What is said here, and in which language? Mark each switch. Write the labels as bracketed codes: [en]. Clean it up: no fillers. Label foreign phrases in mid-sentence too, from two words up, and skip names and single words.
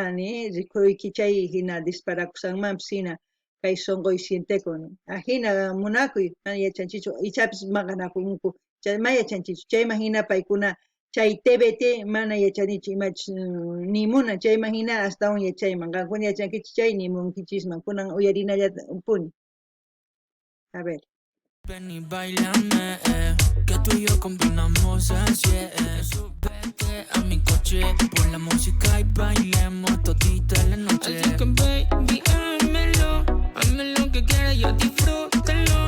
[qu] rikuruyki chay hina disparakusanmanpis hina kay sonqoy sientekun hina munakuy mana yachanchichu ichapis maqanakunku ma yachanchichu chayman hina paykuna chay TBT mana yachanichu imachus nimunan chayman hina astawan yachayman qankuna yachankichu chay nimunkichisman kunan uyarinallata puni. [es] A ver. Ven y bailame, que tú y yo combinamos el cielo. Súbete a mi coche, pon la música y bailemos todita la noche. Así que baby, hazme lo que quieras, yo disfrútalo.